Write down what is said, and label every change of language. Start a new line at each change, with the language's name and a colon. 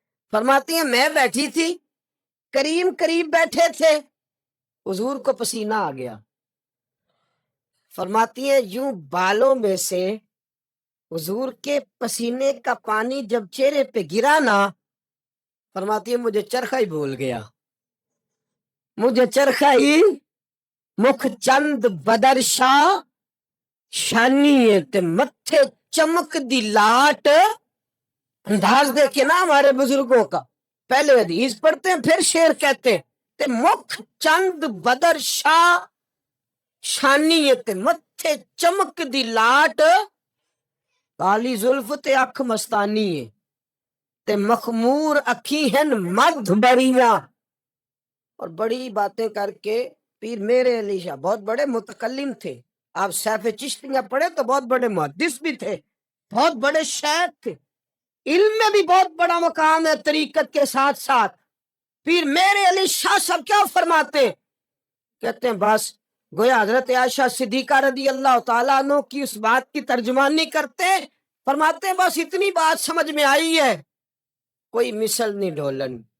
Urdu: فرماتی ہیں میں بیٹھی تھی، کریم قریب بیٹھے تھے، حضور کو پسینہ آ گیا. فرماتی ہیں یوں بالوں میں سے حضور کے پسینے کا پانی جب چہرے پہ گرا نا، فرماتی ہے مجھے چرخہ ہی بھول گیا، مجھے چرخہ ہی.
Punjabi: مکھ چند بدر شاہ شانی تے متھے چمک دی لاٹ.
Urdu: انداز دیکھے نا ہمارے بزرگوں کا، پہلے حدیث پڑھتے ہیں پھر شعر کہتے ہیں.
Punjabi: تے مکھ چند بدر شاہ شانی تے متھے چمک دی لاٹ، کالی زلف تے اکھ مستانی ہے تے مخمور اکھی ہن مدھ بڑیاں.
Urdu: اور بڑی باتیں کر کے پیر میرے علی شاہ بہت بڑے متکلم تھے. آپ سیف چشتیاں پڑھے تو بہت بڑے محدث بھی تھے، بہت بڑے شیخ تھے، علم میں بھی بہت بڑا مقام ہے. طریقت کے ساتھ ساتھ پیر میرے علی شاہ صاحب کیا فرماتے، کہتے ہیں بس گویا حضرت عائشہ صدیقہ رضی اللہ تعالیٰ عنہ کی اس بات کی ترجمانی کرتے، فرماتے ہیں بس اتنی بات سمجھ میں آئی ہے، کوئی مثل نہیں ڈھولن.